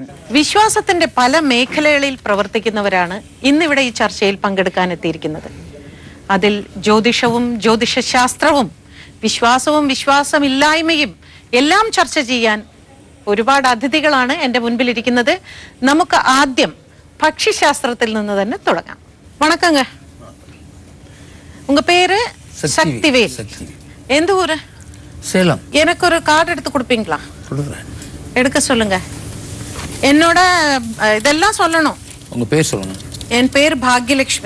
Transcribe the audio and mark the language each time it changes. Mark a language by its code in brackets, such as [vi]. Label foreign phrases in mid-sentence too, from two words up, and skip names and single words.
[ml] വിശ്വാസത്തിന്റെ പല മേഖലകളിൽ പ്രവർത്തിക്കുന്നവരാണ് ഇന്നിവിടെ ഈ ചർച്ചയിൽ പങ്കെടുക്കാൻ എത്തിയിരിക്കുന്നത്. അതിൽ ജ്യോതിഷവും ജ്യോതിഷശാസ്ത്രവും വിശ്വാസവും വിശ്വാസമില്ലായ്മയും എല്ലാം ചർച്ച ചെയ്യാൻ ഒരുപാട് അതിഥികളാണ് എൻ്റെ മുൻപിലിരിക്കുന്നത്. നമുക്ക് ആദ്യം പക്ഷിശാസ്ത്രത്തിൽ നിന്ന് തന്നെ തുടങ്ങാം. [ta] വണക്കங்க. உங்க பேரு? சக்திவேல். எந்த ஊரு? சேலம். எனக்கு ஒரு கார்டு எடுத்து கொடுப்பீங்களா? கொடுக்குறேன். எடுக்க சொல்லுங்க. என்னோட இதெல்லாம் சொல்லணும். உங்க பேர் சொல்லுங்க. என் பேர் பாக்யலட்சுமி.